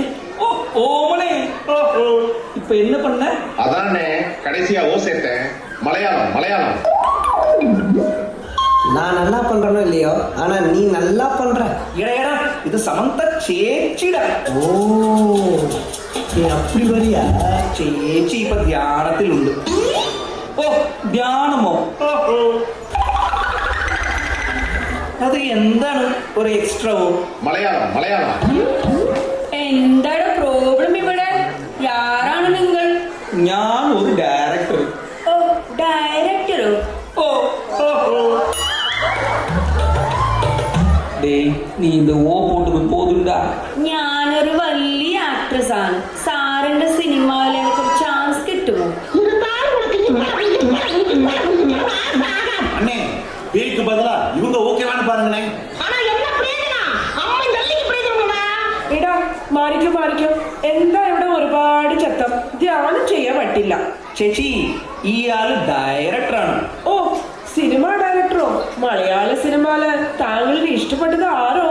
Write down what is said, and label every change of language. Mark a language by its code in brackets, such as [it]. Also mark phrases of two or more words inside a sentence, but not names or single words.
[ta] ஓ ஓமனே. இப்ப என்ன பண்ண? அதானே கடைசியா ஓ சேர்த்தேன். மலையாளம் மலையாளம். நான் நல்லா பண்றேனோ இல்லையோ, ஆனா நீ நல்லா பண்ற. எடா இது சமந்தா சேச்சிடா. ஓ நீ அப்படி வரியா? [ml] ചേച്ചി ഇപ്പൊ ധ്യാനത്തിലുണ്ട്. ഓ ധ്യാനമോ? അത് എന്താണ് ഒരു എക്സ്ട്രാവോ? മലയാളം മലയാളം. എന്താണ് പ്രോബ്ലം ഇവിടെ? ആരാണ് നിങ്ങൾ? ഞാൻ ഒരു ഡയറക്ടർ. ഓ ഡയറക്ടറോ? [ta] ஓ டேய், நீ இந்த ஓ போட்டது போதுண்டா. [ml] ഞാനൊരു വലിയ ആക്ട്രസ് ആണ്. സാറിന്റെ സിനിമയിൽ എനിക്ക് ഒരു ചാൻസ് കിട്ടുമോ? [ta] அண்ணே, பேய்க்கு பதிலா இவங்க ஓகேவான்னு பாருங்கண்ணே. [ml] എടാ മാറിക്കോ. എന്താ ഇവിടെ ഒരുപാട് ചത്തം? ധ്യാനം ചെയ്യാൻ പറ്റില്ല. ചേച്ചി ഇയാള് ഡയറക്ടറാണ്. ഓ സിനിമ ഡയറക്ടറോ? മലയാള സിനിമയില് താങ്കൾക്ക് ഇഷ്ടപ്പെട്ടത് ആരോ?